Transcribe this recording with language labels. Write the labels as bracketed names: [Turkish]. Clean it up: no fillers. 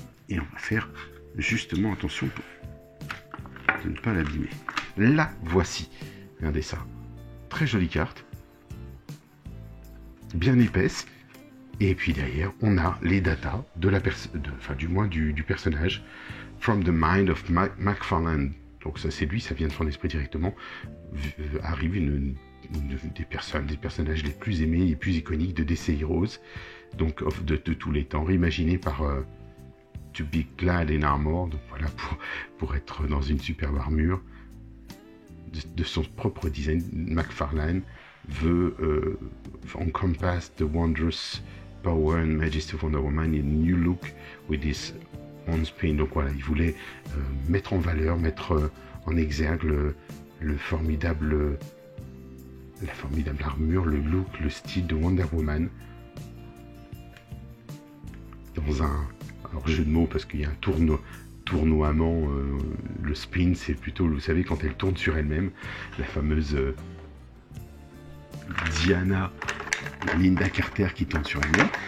[French] Et on va faire justement attention de ne pas l'abîmer. La voici. Regardez ça. Très jolie carte. Bien épaisse. Et puis derrière, on a les datas de la du personnage. [English] From the mind of McFarlane. [French] Donc ça c'est lui, ça vient de son esprit directement. Arrive une des personnages les plus aimés et plus iconiques de DC Heroes. Donc de tous les temps. Réimaginé par... [English] To be clad in armor, [French] donc voilà, pour être dans une superbe armure de son propre design. [English] McFarlane veut encompass the wondrous power and majesty of Wonder Woman in a new look with his own spin. [French] Donc voilà, il voulait mettre en valeur, mettre en exergue la formidable armure, le look, le style de Wonder Woman dans un jeu de mots, parce qu'il y a un tournoiement, le spin c'est plutôt, vous savez, quand elle tourne sur elle-même, la fameuse Diana Linda Carter qui tourne sur elle-même.